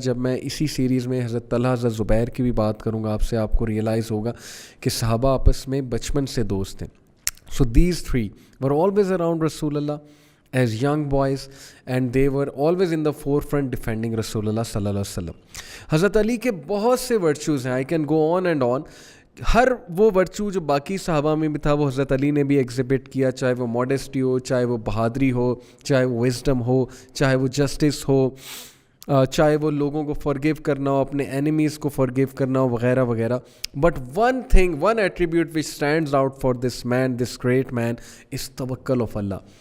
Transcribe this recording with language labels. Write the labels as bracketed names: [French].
[Urdu] جب میں اسی سیریز میں حضرت طلحہ حضرت زبیر کی بھی بات کروں گا آپ کو ریئلائز ہوگا کہ صحابہ آپس میں بچپن سے دوست ہیں. [English] So these 3 were always around Rasulullah as young boys, and they were always in the forefront defending Rasulullah sallallahu alaihi wasallam. [Urdu] حضرت علی کے بہت سے ورچوز ہیں, [English] I can go on and on, [Urdu] ہر وہ ورچو جو باقی صحابہ میں بھی تھا وہ حضرت علی نے بھی ایگزبٹ کیا، چاہے وہ ماڈسٹی ہو، چاہے وہ بہادری ہو، چاہے وہ وزڈم ہو، چاہے وہ جسٹس ہو، چاہے وہ لوگوں کو فارگیو کرنا ہو، اپنے اینیمیز کو فارگیو کرنا ہو، وغیرہ وغیرہ. [English] But one attribute which stands out for this man, this great man, is tawakkul of Allah.